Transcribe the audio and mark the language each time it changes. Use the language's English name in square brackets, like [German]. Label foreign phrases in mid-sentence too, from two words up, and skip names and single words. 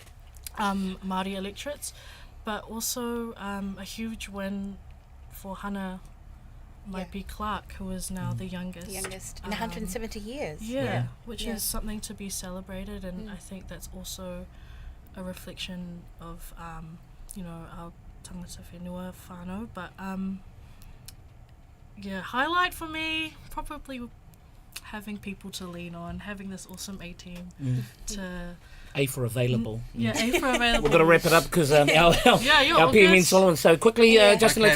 [English] Māori electorates, but also a huge win for Hannah Maipi Clark, who is now the youngest in 170 years. Which is something to be celebrated, and I think that's also a reflection of our [Māori] tangata whenua [English] whānau, but highlight for me probably having people to lean on, having this awesome A team to. A for available. A for available. We've got to wrap it up because our PMN Solomon. So quickly, Justin Okay,